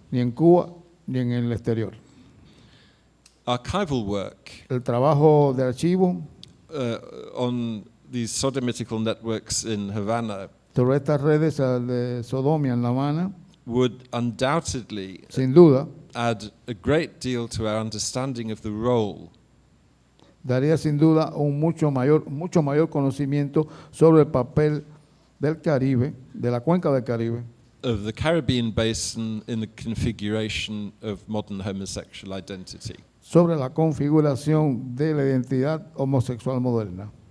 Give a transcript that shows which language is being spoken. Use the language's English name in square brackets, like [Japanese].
[Spanish] ni en Cuba ni en el exterior. [English] Archival work [Spanish] El trabajo de archivo [English] on these sodomitical networks in Havana [Spanish] sobre estas redes de sodomia en La Habana, [English] would undoubtedly [Spanish] sin duda, [English] add a great deal to our understanding of the role [Spanish] daría sin duda un mucho mayor conocimiento sobre el papel del Caribe, de la cuenca del Caribe, [English] of the Caribbean basin in the configuration of modern homosexual identity. [Spanish] sobre la configuración de la identidad homosexual moderna.